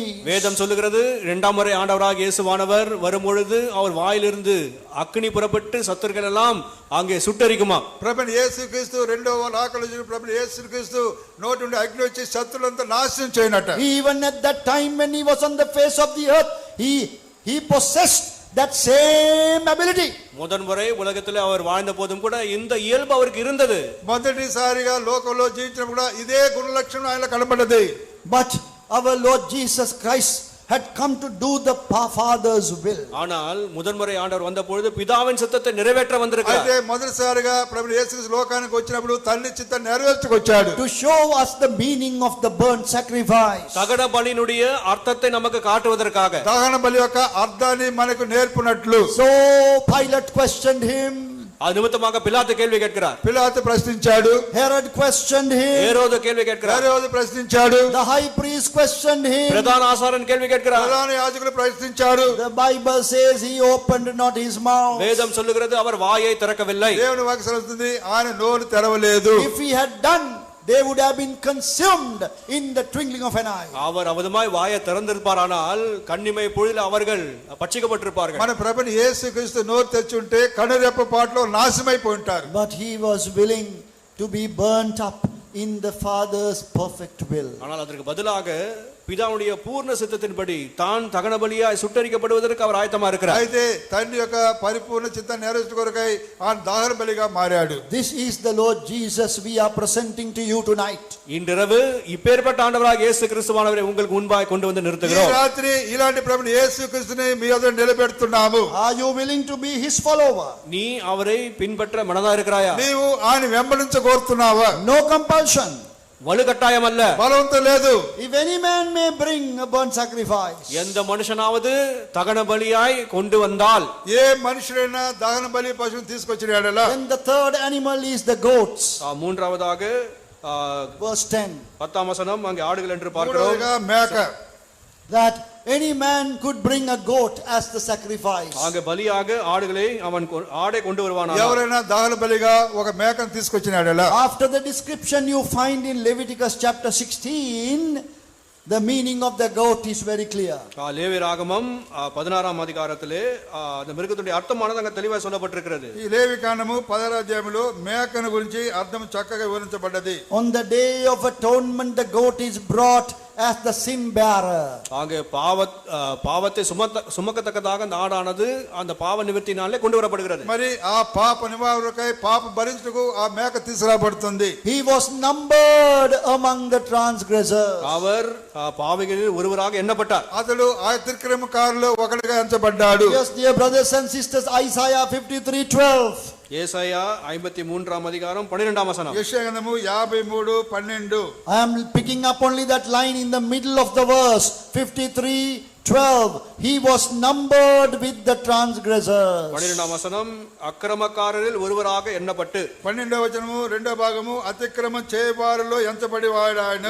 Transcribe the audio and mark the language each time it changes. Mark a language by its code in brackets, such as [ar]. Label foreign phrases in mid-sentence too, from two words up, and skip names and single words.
[ta] வேதம் சொல்லுகிறது இரண்டாம் முறை ஆண்டவராகிய இயேசுவானவர் வரும்பொழுது அவர் வாயிலிருந்து அக்கினி புறப்பட்டு சத்துருக்கள் எல்லாம் அங்கே சுட்டரிக்குமா. [te] ప్రభువు యేసుక్రీస్తు రెండవ రాకడలో ప్రభువు యేసుక్రీస్తు నోటి నుండి అగ్ని వచ్చి శత్రులంతా నాశనం చేయనట. [en] Even at that time when he was on the face of the earth, he possessed that same ability. [ta] முதன்முறை உலகத்தில் அவர் வாழ்ந்த போதும் கூட இந்த இயல்பு அவருக்கு இருந்தது. [te] మొదటిసారిగా లోకంలో జీవించినప్పుడు కూడా ఇదే గుణ లక్షణం ఆయన కనబడ్డది. [en] But our Lord Jesus Christ had come to do the Father's will. [ta] ஆனால் முதன்முறை ஆண்டவர் வந்த பொழுது பிதாவின் சித்தத்தை நிறைவேற்ற வந்திருக்கிறார். [te] అయితే మొదటిసారిగా ప్రభు యేసుక్రీస్తు లోకానికి వచ్చినప్పుడు తండ్రి చిత్తం నెరవేర్చుకొచ్చాడు. [en] To show us the meaning of the burnt sacrifice. [ta] தகன பலியினுடைய அர்த்தத்தை நமக்கு காட்டுவதற்காக. [te] దహన బలి యొక్క అర్థాన్ని మనకు నేర్పునట్లు. [en] So Pilate questioned him. [ta] அது நிமித்தமாக பிலாத்து கேள்வி கேட்கிறார். [te] పిలాతు ప్రశ్నించాడు. [en] Herod questioned him. [ta] ஹேரோது கேள்வி கேட்கிறார். [te] హేరోదు ప్రశ్నించాడు. [en] The high priest questioned him. [ta] பிரதான ஆசாரியன் கேள்வி கேட்கிறார். [te] ప్రధాన యాజకులు ప్రశ్నించారు. [en] The Bible says he opened not his mouth. [ta] வேதம் சொல்லுகிறது அவர் வாயை திறக்கவில்லை. [te] దేవుని వాక్యం సెలవుస్తుంది ఆయన నోరు తెరవలేదు. [en] If he had done, they would have been consumed in the twinkling of an eye. [ta] அவர் அவதுமாய் வாயை திறந்திருப்பாரானால் கண்ணிமை பொழுதில் அவர்கள் பட்சிக்கப்பட்டிருப்பார்கள். [te] మన ప్రభుని యేసుక్రీస్తు నోరు తెరిచి ఉంటే కనురెప్ప పాటలో నాశమైపోయి ఉంటారు. [en] But he was willing to be burnt up in the Father's perfect will. [ta] ஆனால் அதற்கு பதிலாக பிதாவுடைய பூர்ண சித்தத்தின்படி தான் தகன பலியாய் சுட்டரிக்கப்படுவதற்கு அவர் ஆயத்தமா இருக்கிறார். [te] అయితే తండ్రి యొక్క పరిపూర్ణ చిత్తాన్ని నెరవేర్చు కొరకై ఆయన దహన బలిగా మారాడు. [en] This is the Lord Jesus we are presenting to you tonight. [ta] இன்றிரவு இப்பேற்பட்ட ஆண்டவராக இயேசு கிறிஸ்துவானவரை உங்களுக்கு முன்பாய் கொண்டு வந்து [te] ఈ [ta] நிறுத்துகிறோம். [te] రాత్రి ఇలాంటి ప్రభుని యేసుక్రీస్తుని మీ ఎదుట నిలబెడుతున్నాము. [en] Are you willing to be his follower? [ta] நீ அவரை பின்பற்ற மனதா இருக்கிறாயா? [te] నీవు ఆయన వెంబడించ కోరుతున్నావా? [en] No compulsion. [ta] வலுக்கட்டாயம் அல்ல. [te] బలవంతం లేదు. [en] If any man may bring a burnt sacrifice, [ta] எந்த மனுஷனாவது தகன பலியாய் கொண்டு வந்தால், [te] ఏ మనుషుడైనా దహన బలి పశువుని తీసుకొచ్చిన ఎడల, [en] then the third animal is the goats. [ta] மூன்றாவதாக [en] Verse 10. [ta] 10ஆம் வசனம் அங்கே ஆடுகள் என்று பார்க்கிறோம். [te] మూడవదిగా మేక. [en] That any man could bring a goat as the sacrifice. [ta] அங்கே பலியாக ஆடுகளை அவன் ஆடை கொண்டு வருவானாம். [te] ఎవరైనా దహన బలిగా ఒక మేకను తీసుకొచ్చిన ఎడల, [en] After the description you find in Leviticus chapter 16, the meaning of the goat is very clear. [ta] லேவியராகமம் 16ஆம் அதிகாரத்திலே அந்த மிருகத்துடைய அர்த்தமானது அங்க தெளிவாக சொல்லப்பட்டிருக்கிறது. [te] ఈ లేవి కాండము 16వ అధ్యాయములో మేకను గురించి అర్థం చక్కగా వివరించబడ్డది. [en] On the day of atonement the goat is brought as the sin bearer. [ta] அங்கே பாவத்தை சுமக்கத்தக்கதாக அந்த ஆடானது அந்த பாவ நிவர்த்தினாலே கொண்டு வரப்படுகிறது. [te] మరి ఆ పాప నివారణకై పాప భరించుటకు ఆ మేక తీసుకురాబడుతుంది. [en] He was numbered among the transgressors. [ta] அவர் பாவிகளில் ஒருவராக எண்ணப்பட்டார். [te] అతడు ఆ తిక్రమకారులో ఒకటిగా ఎంచబడ్డాడు. [en] Yes, dear brothers and sisters, Isaiah 53:12. [ta] ஏசாயா 53ஆம் அதிகாரம் 12ஆம் வசனம். [te] యెషయా గ్రంథము 53:12. [en] I am picking up only that line in the middle of the verse. 53:12. He was numbered with the transgressors. [ta] 12ஆம் வசனம் அக்கிரமக்காரரில் ஒருவராக எண்ணப்பட்டு. [te] 12వ వచనము 2వ భాగము అతిక్రమం చేయవారిలో ఎంచబడి వాడాయను.